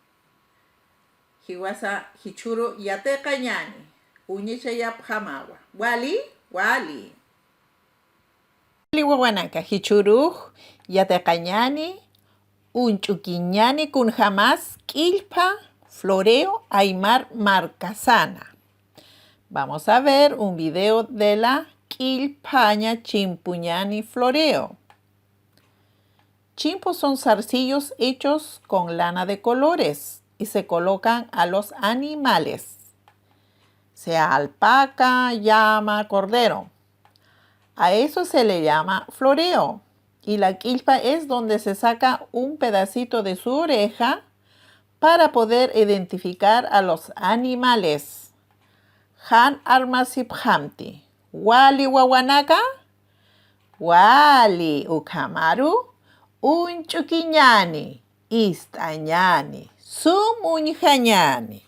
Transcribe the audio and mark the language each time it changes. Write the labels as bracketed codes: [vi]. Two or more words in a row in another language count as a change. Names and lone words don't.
[ay] Hiwasa hichuro yateka ñani. Uñicha yap hamawa. Wali. Wali wawanaka hichuruj yataqañani unch'ukiñani kunjamas k'illpa floreo Aymar Marcasana. [es] Vamos a ver un video de la [ay] quilpaña chimpuñani [es] floreo. Chimpos son zarcillos hechos con lana de colores y se colocan a los animales, sea alpaca, llama, cordero. A eso se le llama floreo. Y la quilpa es donde se saca un pedacito de su oreja para poder identificar a los animales. [ay] Han armasiphamti. Wali wawanaka. Wali ukamaru. Unchukiñani. Istañani. Sumuñjañani.